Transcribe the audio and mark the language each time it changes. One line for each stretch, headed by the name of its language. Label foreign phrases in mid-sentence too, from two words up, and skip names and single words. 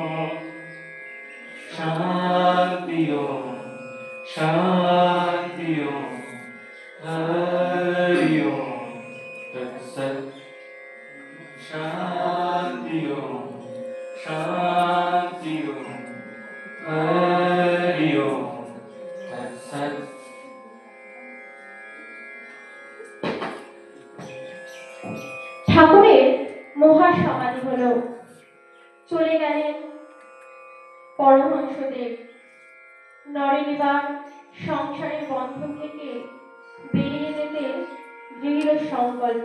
Sanskrit: शान्ति ओम शान्ति ओम हरि ओम तत्सत् शान्ति ओम शान्ति ओम हरि ओम तत्सत्।
Bangla: ঠাকুরের মহাসমাধি হলো। চলে গেলেন পরমহংসদেব। নরেন এবার সংসারের বন্ধন থেকে বেরিয়ে যেতে দৃঢ় সংকল্প।